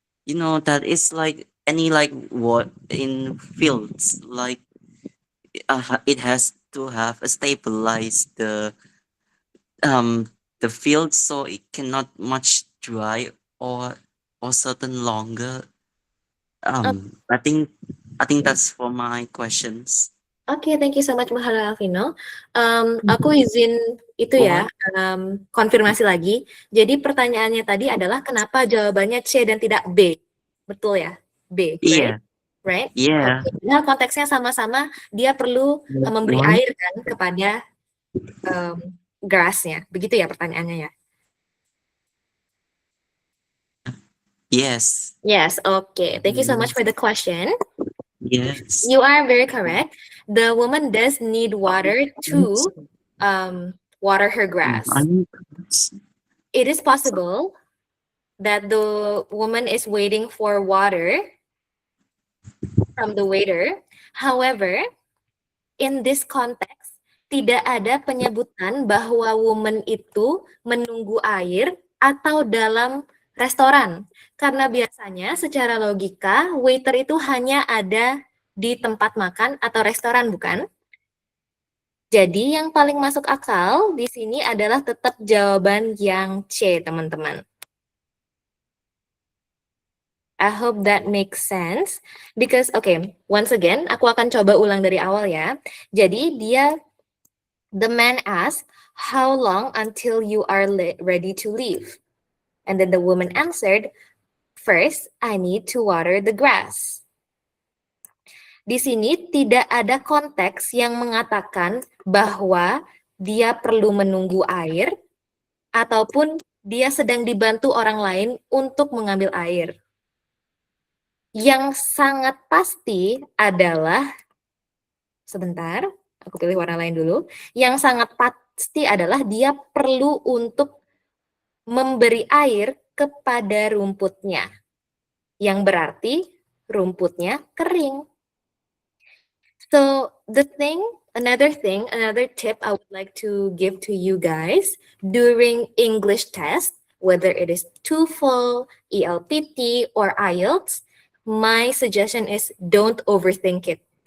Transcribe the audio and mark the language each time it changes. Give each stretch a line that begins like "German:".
English: You know that it's like any like what in fields like it has to have a stabilize the field so it cannot much dry or certain longer. I think that's for my questions. Oke, thank you so much Muhammad Alvino.
Indonesian: Aku izin itu ya, konfirmasi lagi. Jadi pertanyaannya tadi adalah kenapa jawabannya C dan tidak B? Betul ya? B, right? Iya.
English: Right?
Indonesian: Iya. Okay. Nah, konteksnya sama-sama dia perlu memberi air kan kepada grassnya. Begitu ya pertanyaannya ya?
English: Yes. Yes, okay. Thank you so much for the question. Yes. You are very correct. The woman does need water to water her grass. It is possible that the woman is waiting for water from the waiter. However, in this context,
Indonesian: tidak ada penyebutan bahwa woman itu menunggu air atau dalam restoran. Karena biasanya secara logika, waiter itu hanya ada di tempat makan atau restoran, bukan? Jadi yang paling masuk akal di sini adalah tetap jawaban yang C, teman-teman.
English: I hope that makes sense. Because, okay, once again,
Indonesian: aku akan coba ulang dari awal ya.
English: Jadi the man asked, how long until you are ready to leave? And then the woman answered, first, I need to water the grass.
Indonesian: Di sini tidak ada konteks yang mengatakan bahwa dia perlu menunggu air ataupun dia sedang dibantu orang lain untuk mengambil air. Yang sangat pasti adalah, sebentar, aku pilih warna lain dulu. Yang sangat pasti adalah dia perlu untuk memberi air kepada rumputnya. Yang berarti rumputnya kering.
English: So another tip I would like to give to you guys during English test, whether it is TOEFL, ELPT, or IELTS, my suggestion is don't overthink it.